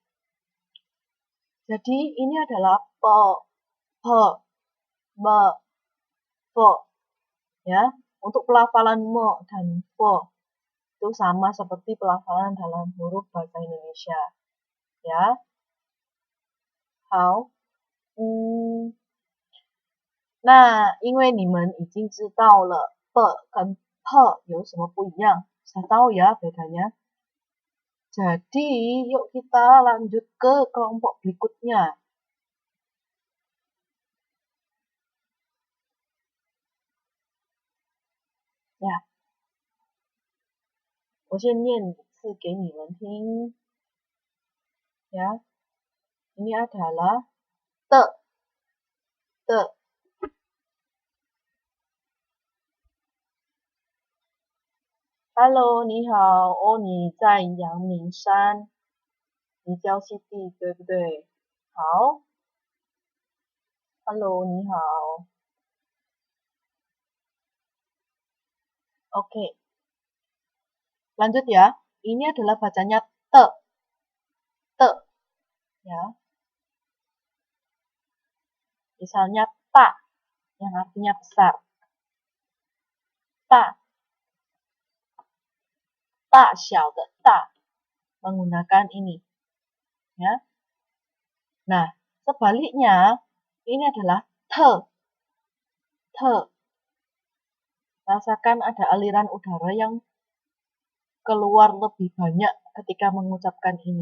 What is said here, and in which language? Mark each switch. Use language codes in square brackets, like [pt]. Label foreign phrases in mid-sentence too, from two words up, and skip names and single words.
[id] Jadi ini adalah po, pe, me, fo. Ya, untuk pelafalan mo dan fo itu sama seperti pelafalan dalam huruf bahasa Indonesia. Ya. [zh] 好，那因为你们已经知道了 pe 跟有什么不一样? [id] Saya tahu ya bedanya. Jadi, yuk kita lanjut ke kelompok berikutnya. Ya. [zh] 我先念一次给你们听. [id] Ya. Ini adalah te. [zh] Hello, 你好。哦，你在阳明山，你叫西弟对不对？好。Hello, 你好。Oke. [id] Lanjut ya. Ini adalah bacanya te. Ya. Misalnya ta, yang artinya besar. Ta. [zh] 大小的大 [id] menggunakan ini. Ya. Nah, sebaliknya ini adalah te. Rasakan ada aliran udara yang keluar lebih banyak ketika mengucapkan ini.